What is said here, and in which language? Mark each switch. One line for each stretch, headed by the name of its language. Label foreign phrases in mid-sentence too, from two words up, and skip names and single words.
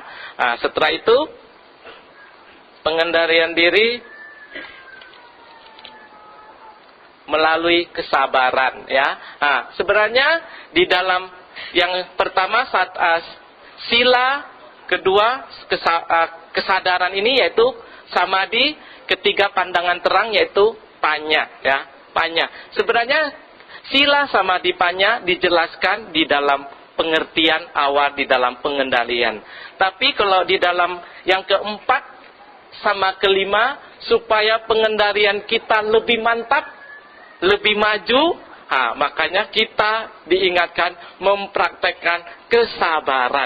Indonesian: Setelah itu pengendalian diri melalui kesabaran ya. Sebenarnya di dalam yang pertama saat sila, kedua kesadaran ini yaitu samadhi, ketiga pandangan terang yaitu panya ya, panya. Sebenarnya
Pali: sila samadhi panya
Indonesian: dijelaskan di dalam pengertian awal di dalam pengendalian. Tapi kalau di dalam yang keempat sama kelima supaya pengendalian kita lebih mantap, lebih maju, makanya kita diingatkan mempraktekkan kesabaran.